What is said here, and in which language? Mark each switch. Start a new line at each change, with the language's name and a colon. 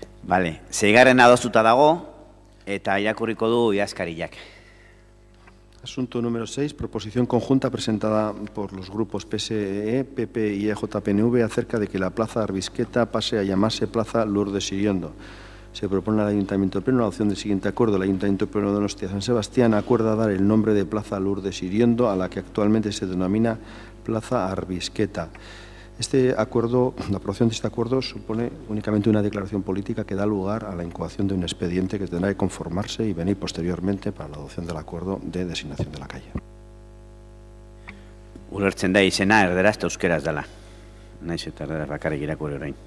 Basque: Vale, seigarren adostuta dago, eta irakurriko du idazkariak.
Spanish: Asunto número 6, proposición conjunta presentada por los grupos PSE, PP y EJPNV acerca de que la Plaza Arbisqueta pase a llamarse Plaza Lourdes Iriondo. Se propone al Ayuntamiento Pleno la adopción del siguiente acuerdo. El Ayuntamiento Pleno de Donostia San Sebastián acuerda dar el nombre de Plaza Lourdes Iriondo a la que actualmente se denomina Plaza Arbisqueta. La aprobación de este acuerdo supone únicamente una declaración política que da lugar a la incoación de un expediente que tendrá que conformarse y venir posteriormente para la adopción del acuerdo de designación de la calle.
Basque: Ulertzen da izena erderaz eta euskeraz dela. Naiz eta erderaz bakarrik irakurri orain.